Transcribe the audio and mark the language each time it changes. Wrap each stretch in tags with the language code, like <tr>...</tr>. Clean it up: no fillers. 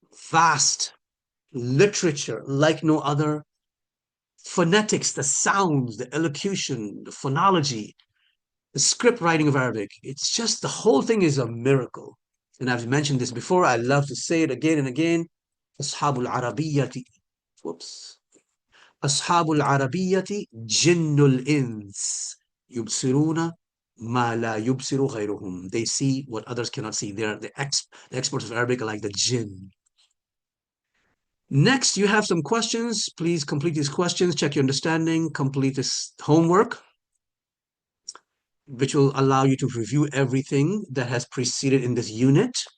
<en>Vast literature like no other. Phonetics, the sounds, the elocution, the phonology, the script writing of Arabic. It's just the whole thing is a miracle. And I've mentioned this before. I love to say it again and again.</en> <ar>أصحاب العربية</ar> <en>whoops</en> <ar>أصحاب العربية جن الإنس يبصرون ما لا يبصر غيرهم.</ar> <en>They see what others cannot see. They're the experts of Arabic are like the jinn. Next, you have some questions. Please complete these questions, check your understanding, complete this homework, which will allow you to review everything that has preceded in this unit.</en>